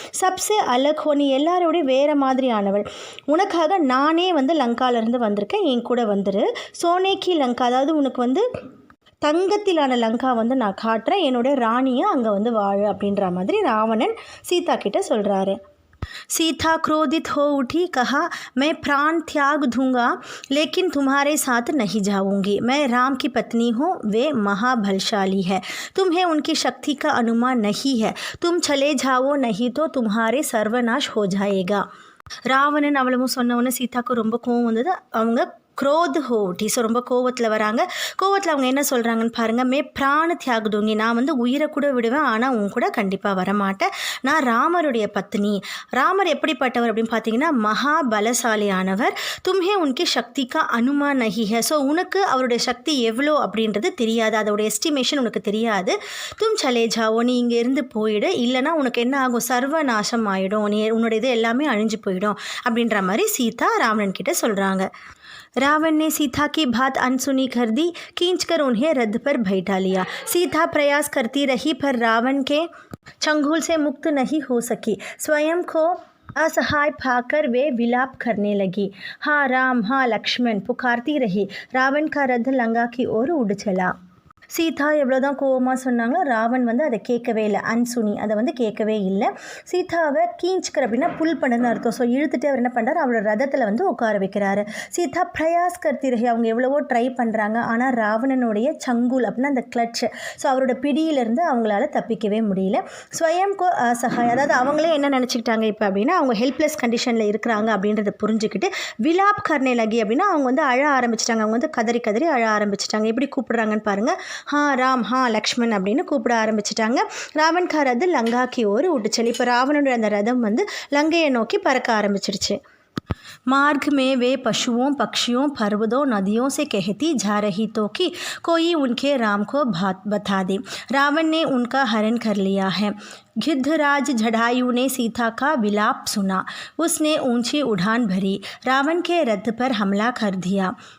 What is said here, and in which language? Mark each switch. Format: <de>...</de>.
<hi>சப்சே அலக் ஹோ,</hi> <ta>நீ எல்லாரோடய வேறு மாதிரியானவள். உனக்காக நானே வந்து லங்காலேருந்து வந்திருக்கேன், என் கூட வந்துரு.</ta> <hi>சோனேக்கி லங்கா,</hi> <ta>அதாவது உனக்கு வந்து தங்கத்திலான லங்கா வந்து நான் காட்டுறேன், என்னோட ராணியை அங்கே வந்து வாழு அப்படின்ற மாதிரி ராவணன் சீதா கிட்ட சொல்கிறாரு.</ta> <hi>सीता क्रोधित हो उठी, कहा मैं प्राण त्याग दूंगा लेकिन तुम्हारे साथ नहीं जाऊंगी. मैं राम की पत्नी हूँ, वे महाबलशाली है, तुम्हें उनकी शक्ति का अनुमान नहीं है, तुम चले जाओ नहीं तो तुम्हारे सर्वनाश हो जाएगा.</hi> <ta>ராவணன் அவ்வளவும் சொன்னவொன்னே சீதாவுக்கு ரொம்ப கோவம் வந்தது. அவங்க</ta> <hi>क्रोध हो उठी,</hi> <ta>ஸோ ரொம்ப கோவத்தில் வராங்க. கோவத்தில் அவங்க என்ன சொல்கிறாங்கன்னு பாருங்கள்.</ta> <hi>மே பிராண தியாக தூங்கி,</hi> <ta>நான் வந்து உயிரை கூட விடுவேன், ஆனால் உன் கூட கண்டிப்பாக வரமாட்டேன். நான் ராமருடைய பத்னி. ராமர் எப்படிப்பட்டவர் அப்படின்னு பார்த்தீங்கன்னா மகாபலசாலியானவர்.</ta> <hi>தும்ஹே</hi> <ta>உனக்கு</ta> <hi>சக்திக்கா அனுமான் நஹி ஹை,</hi> <ta>ஸோ உனக்கு அவருடைய சக்தி எவ்வளோ அப்படின்றது தெரியாது, அதோடைய எஸ்டிமேஷன் உனக்கு தெரியாது.</ta> <hi>தும் சலே ஜாவோ,</hi> <ta>நீ இங்கே இருந்து போயிடு, இல்லைனா உனக்கு என்ன ஆகும், சர்வநாசம் ஆகிடும், நீ உன்னோட இது எல்லாமே அழிஞ்சு போயிடும் அப்படின்ற மாதிரி சீதா ராவணன் கிட்ட சொல்கிறாங்க.</ta> <hi>रावण ने सीता की बात अनसुनी कर दी, खींचकर उन्हें रथ पर बैठा लिया. सीता प्रयास करती रही पर रावण के चंगुल से मुक्त नहीं हो सकी. स्वयं को असहाय पाकर वे विलाप करने लगी. हाँ राम, हाँ लक्ष्मण पुकारती रही. रावण का रथ लंका की ओर उड़ चला.</hi> <ta>சீதா எவ்வளோதான் கோவமாக சொன்னாங்களோ ராவன் வந்து அதை கேட்கவே இல்லை. அன்சுனி அதை வந்து கேட்கவே இல்லை. சீதாவை கீஞ்சிக்கிற அப்படின்னா புல் பண்ணதுன்னு அர்த்தம். ஸோ இழுத்துட்டு அவர் என்ன பண்ணுறாரு, அவரோட ரதத்தில் வந்து உட்கார வைக்கிறாரு.</ta> <hi>சீதா பிரயாஸ் கர்த்தி ரஹி,</hi> <ta>அவங்க எவ்வளவோ ட்ரை பண்ணுறாங்க, ஆனால் ராவணனுடைய சங்குல் அப்படின்னா அந்த கிளட்ச், ஸோ அவரோட பிடியிலேருந்து அவங்களால தப்பிக்கவே முடியல.</ta> <hi>ஸ்வயம் கோ அசகாய்,</hi> <ta>அதாவது அவங்களே என்ன நினச்சிக்கிட்டாங்க இப்போ அப்படின்னா அவங்க ஹெல்ப்லெஸ் கண்டிஷனில் இருக்கிறாங்க அப்படின்றத புரிஞ்சுக்கிட்டு</ta> <hi>விலாப் கர்னே லகி</hi> <ta>அப்படின்னா அவங்க வந்து அழ ஆரம்பிச்சிட்டாங்க. அவங்க வந்து கதறி கதறி அழ ஆரம்பிச்சிட்டாங்க. எப்படி கூப்பிடுறாங்கன்னு பாருங்கள்.</ta> <hi>हाँ राम, हाँ लक्ष्मण</hi> <ta>அப்படின்னு கூப்பிட ஆரம்பிச்சிட்டாங்க.</ta> <hi>ராவன் கா ரத் லங்கா கி ஓர் உட்டுச்சல்.</hi> <ta>இப்போ ராவனுடைய அந்த ரதம் வந்து லங்கையை நோக்கி பறக்க ஆரம்பிச்சிருச்சு.</ta> <hi>मार्ग में वे पशुओं पक्षियों पर्वतों नदियों से कहती जा रही तो कि कोई उनके राम को बता दे. रावण ने उनका हरण कर लिया है. गिद्धराज जटायु ने सीता का विलाप सुना. उसने ऊंची उड़ान भरी, रावण के रथ पर हमला कर दिया.</hi>